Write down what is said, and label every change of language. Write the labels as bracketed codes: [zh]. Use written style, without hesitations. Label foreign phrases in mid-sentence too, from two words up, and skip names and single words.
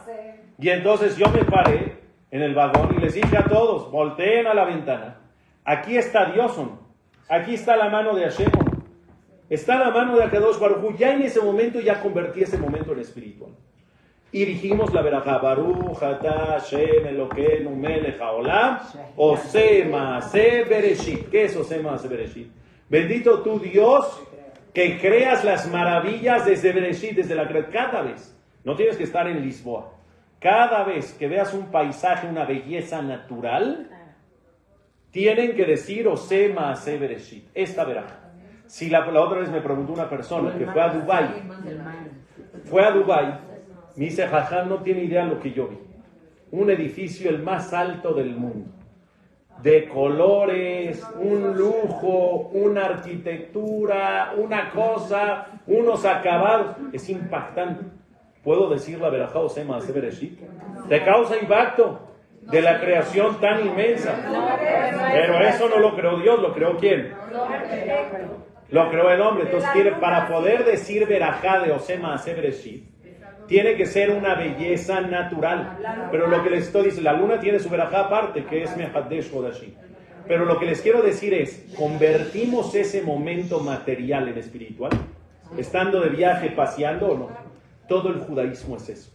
[es] Y entonces yo me paré en el vagón y les dije a todos, volteen a la ventana. Aquí está Dios, ¿o no? Aquí está la mano de Hashem, ¿o no? Está la mano de [he] הקדוש ברוך הוא. [es] Ya en ese momento ya convertí ese momento en espiritual. Y dijimos la verajá, [he] ברוך אתה השם אלוקינו מלך העולם, עושה מעשה בראשית. [es] ¿Qué es [he] עושה מעשה בראשית? [es] Bendito tú Dios que creas las maravillas desde Bereshit, desde la creación. Cada vez, no tienes que estar en Lisboa, cada vez que veas un paisaje, una belleza natural, tienen que decir [he] עושה מעשה בראשית. [es] Esta verajá. Si la otra vez me preguntó una persona que fue a Dubái, me dice, Jajam, no tiene idea de lo que yo vi. Un edificio el más alto del mundo. De colores, un lujo, una arquitectura, una cosa, unos acabados. Es impactante. ¿Puedo decir la verajá [he] עושה מעשה בראשית? [es] Te causa impacto de la creación tan inmensa. Pero eso no lo creó Dios, ¿lo creó quién? Lo creó el hombre. Entonces, para poder decir verajá de [he] עושה מעשה בראשית, [es] tiene que ser una belleza natural. Pero lo que les estoy diciendo, la luna tiene su verajá aparte, que es [he] מחדש חודשים. [es] Pero lo que les quiero decir es, ¿convertimos ese momento material en espiritual? Estando de viaje, paseando o no. Todo el judaísmo es eso.